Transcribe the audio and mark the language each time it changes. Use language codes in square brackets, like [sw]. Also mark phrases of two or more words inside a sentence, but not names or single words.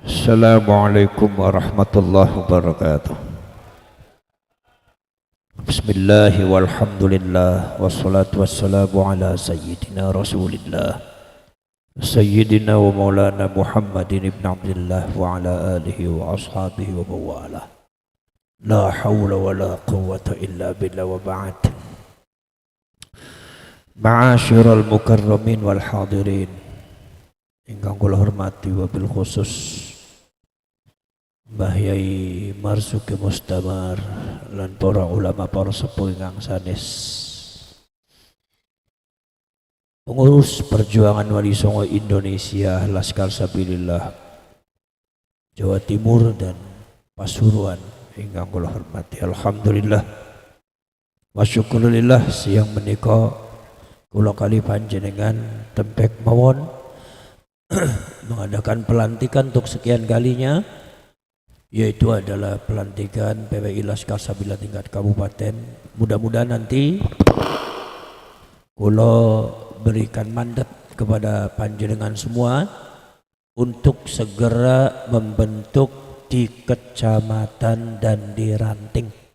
[ar] السلام عليكم ورحمة الله وبركاته. بسم الله والحمد لله والصلاة والسلام على سيدنا رسول الله سيدنا ومولانا محمد بن عبد الله وعلى آله وأصحابه وموالاه. لا حول ولا قوة إلا بالله وبعد. معاشر المكرمين والحاضرين [jv] ingkang kula hormati wabil khusus Mbah Yai Marzuki Mustamar lan para ulama para sepuh ingkang sanes, pengurus perjuangan Wali Songo Indonesia Laskar Sabilillah Jawa Timur dan Pasuruan ingkang kula hormati. [ar] الحمد لله وشكر الله [jv] siang menika kula kali panjenengan tempek mawon [id] mengadakan pelantikan untuk sekian kalinya, yaitu adalah pelantikan PWI Laskar Sabilillah tingkat kabupaten. Mudah-mudahan nanti kula berikan mandat kepada panjenengan semua untuk segera membentuk di kecamatan dan di ranting.